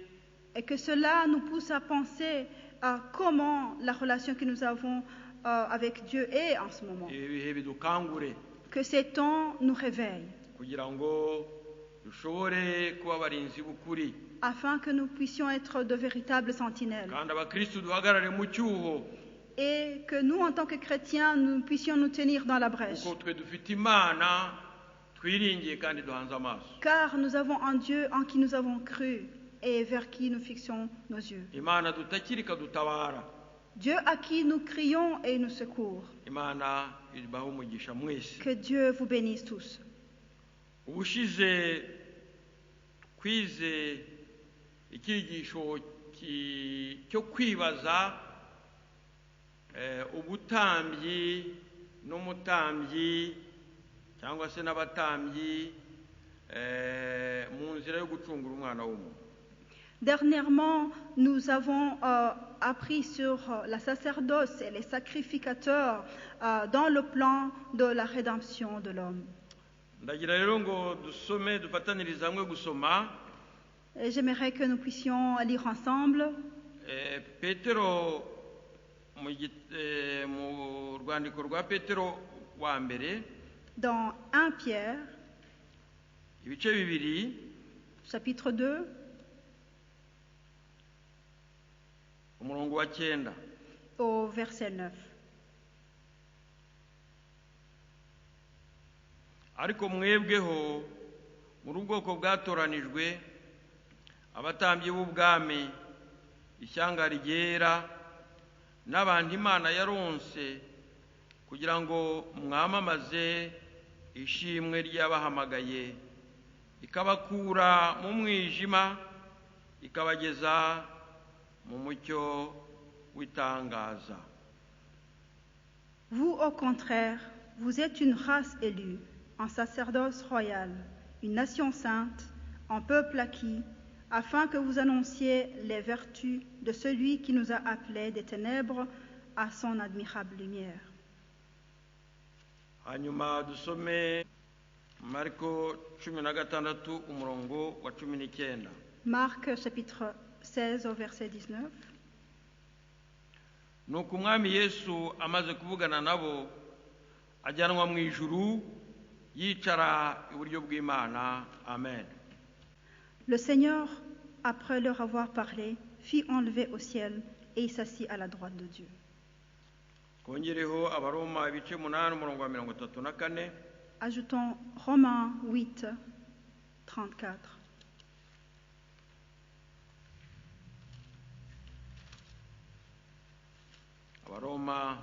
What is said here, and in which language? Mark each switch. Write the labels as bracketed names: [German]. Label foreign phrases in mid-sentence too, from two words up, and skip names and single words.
[French] Et que cela nous pousse à penser à comment la relation que nous avons avec Dieu est en ce moment. [Kinyarwanda] Ibi bihe bidukangure [French] Que ces temps nous réveillent [Kinyarwanda] kugira ngo dushobore kuba abarinzi b'ukuri, [French] afin que nous puissions être de véritables sentinelles. [Kinyarwanda] kandi abakristu duhagarare mu cyuho, [French] Et que nous, en tant que chrétiens, nous puissions nous tenir dans la brèche. [Kinyarwanda] kuko twe dufite Imana twiringiye kandi duhanze amaso. [French] Car nous avons un Dieu en qui nous avons cru et vers qui nous fixons nos yeux. [Kinyarwanda] Imana dutakira ikadutabara. [French] Dieu à qui nous crions et nous secourt. [Kinyarwanda] Imana ibahe umugisha mwese. [French] Que Dieu vous bénisse tous. [Kinyarwanda] Ubushize twize icyigisho cyo kwibaza ubutambyi n'umutambyi cyangwa se n'abatambyi mu nzira yo gucungura umwana w'umuntu. [French] Dernièrement, nous avons appris sur la sacerdoce et les sacrificateurs dans le plan de la rédemption de l'homme. [Kinyarwanda] Ndagira rero ngo dusome dufatanirize hamwe gusoma [French] Et j'aimerais que nous puissions lire ensemble [Kinyarwanda] Petero mu rwandiko rwa Petero wa mbere [French] dans 1 Pierre, [Kinyarwanda] ibice bibiri [French] chapitre 2, [Kinyarwanda] umurongo wa 9. [French] au verset 9. [Kinyarwanda] Ariko mwebweho muri ubwoko bwatoranijwe, abatambyi b'ubwami, ishyanga ryera, n'abantu Imana yaronse kugira ngo mwamamaze ishimwe ry'abahamagaye, ikabakura mu mwijima ikabageza mu mucyo w'itangaza. [French] Vous, au contraire, vous êtes une race élue, un sacerdoce royal, une nation sainte, un peuple acquis, afin que vous annonciez les vertus de celui qui nous a appelés des ténèbres à son admirable lumière. [Kinyarwanda] Hanyuma dusome Mariko 16 umurongo wa 19. [French] Marc chapitre 16 au verset 19. [Kinyarwanda] Nuko umwami Yesu amaze kuvugana nabo ajyanwa mu ijuru yicara iburyo bw'Imana. Amen. [French] Le Seigneur, après leur avoir parlé, fit enlever au ciel et il s'assit à la droite de Dieu. [Kinyarwanda] Kongereho abaroma ibice 8 umurongo wa 34. [French] Ajoutons Romains 8, 34. [Kinyarwanda] Abaroma